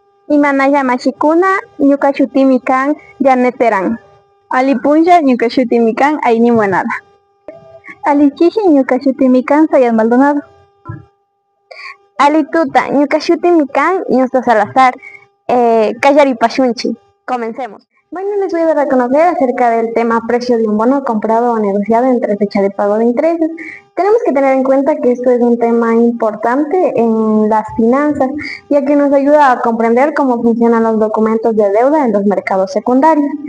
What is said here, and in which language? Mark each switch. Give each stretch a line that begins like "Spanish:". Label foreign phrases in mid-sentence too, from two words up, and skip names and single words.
Quechua: Imanaya mashikuna ñuka shutimi kan Janet Terán. Ali punlla ñuka shutimi kan Aini Muenada. Ali chishi ñuka shutimi kan Sayat Maldonado. Ali tuta ñuka shutimi kan Ñusta Salazar. Callaripashunchi.
Spanish: Comencemos. Bueno, les voy a dar a conocer acerca del tema precio de un bono comprado o negociado entre fecha de pago de intereses. Tenemos que tener en cuenta que esto es un tema importante en las finanzas, ya que nos ayuda a comprender cómo funcionan los documentos de deuda en los mercados secundarios.